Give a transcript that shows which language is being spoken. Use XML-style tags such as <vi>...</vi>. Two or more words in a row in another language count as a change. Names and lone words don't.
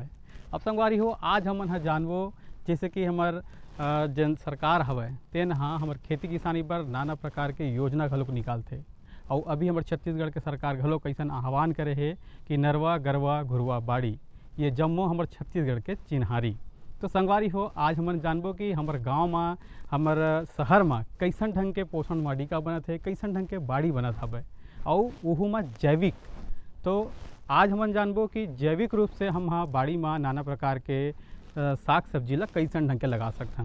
<hne>अब संगवारी हो आज हमन हाँ जानबो जैसे कि हमार जन सरकार हवै तेन हाँ हमार खेती किसानी पर नाना प्रकार के योजना घलोक निकालते और अभी हमार छत्तीसगढ़ के सरकार घलोक ऐसा आह्वान करे है कि नरवा गरवा घुरवा बाड़ी ये जम्मो हमार छत्तीसगढ़ के चिन्हारी। तो संगवारी हो आज हमन जानबो कि हमार गांव में हमार शहर में कैसन ढंग के पोषण वाटिका बनत है, कैसन ढंग के बाड़ी बनत हवे और वहू में जैविक। तो आज हमन जानबो कि जैविक रूप से हम हाँ बाड़ी में नाना प्रकार के साग सब्जी ला कैसन ढंग के लगा सकथन।</hne>